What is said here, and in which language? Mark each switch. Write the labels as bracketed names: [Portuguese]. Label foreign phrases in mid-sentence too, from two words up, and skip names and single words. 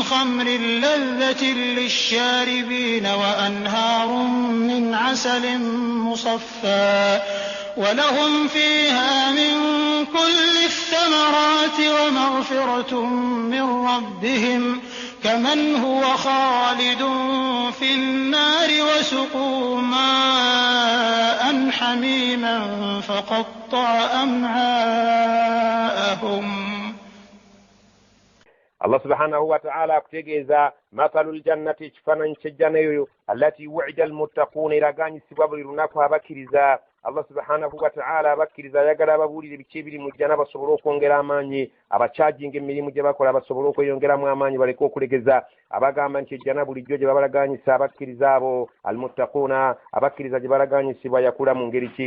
[Arabic] خمر لذة للشاربين وأنهار من عسل مصفى ولهم فيها من كل الثمرات ومغفرة من ربهم كمن هو خالد في النار وسقوا ماء حميما فقطع أمعاءهم. الله سبحانه وتعالى [Ganda] akutegeeza [Arabic] مثل الجنة [Ganda] ekifaananyi ky'ejjana eyo [Arabic] التي وعد المتقون [Ganda] eraganyisibwa buli lunaku abakkiriza. [Arabic] الله سبحانه وتعالى [Ganda] abakkiriza ayagala ababuulire biki ebiri mu jjana basobole okwongera amaanyi, abakyajinga emirimu gye bakola basobole okweyongeramu amaanyi baleke okulegeza. Abagamba nti ejjana bulijjo gye babalaganyisa abakkiriza abo almuttaquuna, abakkiriza gye balaganyisibwa yakula mu ngeri ki?